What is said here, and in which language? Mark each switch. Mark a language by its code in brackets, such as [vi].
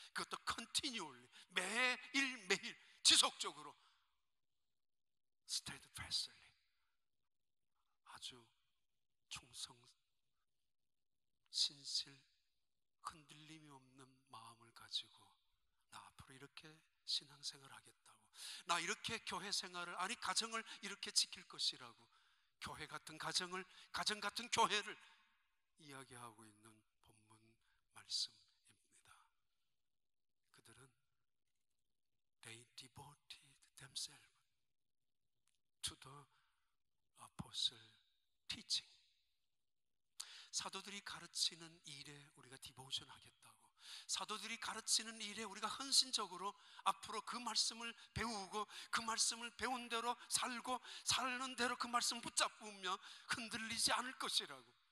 [ko] 그것도 continually, 매일 지속적으로, steadfastly, 아주 충성, 신실, 흔들림이 없는 마음을 가지고 나 앞으로 이렇게 신앙생활 하겠다고, 나 이렇게 교회 생활을, 아니 가정을 이렇게 지킬 것이라고, 교회 같은 가정을, 가정 같은 교회를 이야기하고 있는 본문 말씀입니다. 그들은 [en] They devoted themselves to the apostle teaching. [ko] 사도들이 가르치는 일에 우리가 디보션 하겠다고, 사도들이 가르치는 일에 우리가 헌신적으로 앞으로 그 말씀을 배우고 그 말씀을 배운 대로 살고 사는 대로 그 말씀을 붙잡으며 흔들리지 않을 것이라고.